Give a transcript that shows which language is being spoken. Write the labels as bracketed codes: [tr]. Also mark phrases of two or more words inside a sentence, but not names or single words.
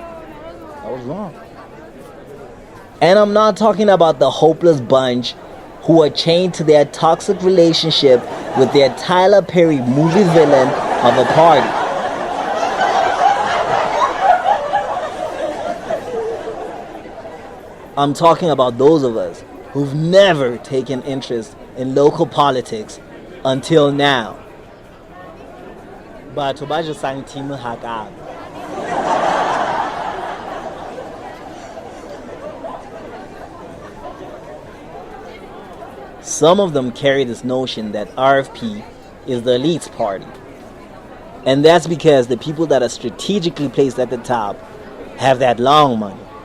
[en] And I'm not talking about the hopeless bunch who are chained to their toxic relationship with their Tyler Perry movie villain of a party. I'm talking about those of us who've never taken interest in local politics until now. [st] Batho ba jesang team hakana. [en] Some of them carry this notion that RFP is the elite's party. And that's because the people that are strategically placed at the top have that long money.